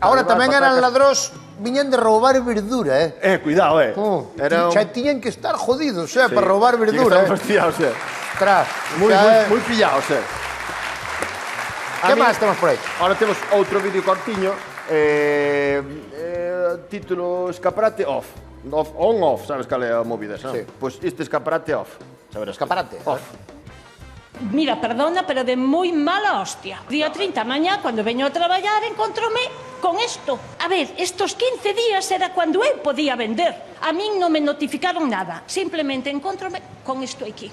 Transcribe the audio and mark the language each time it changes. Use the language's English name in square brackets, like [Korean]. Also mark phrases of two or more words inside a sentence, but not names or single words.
[Galician] Agora tamén eran ladróns, viñan de roubar verdura, Cuidado, Era Xa tiñan que estar jodidos, para roubar verdura, Están fastidiados, Tras, moi pillados, Que máis temos por aí? Ahora temos outro vídeo cortiño, título Escaparate Off. [English] On-off, [Galician] sabes cal é a movida, Sí. Pois este escaparate off. Saberás. Escaparate, Off. Mira, perdona, pero de moi mala hostia. Día 30 mañá, cando veño a traballar, encontrome con isto. A ver, estos 15 días era cando eu podía vender. A min non me notificaron nada. Simplemente encontrome con isto aquí.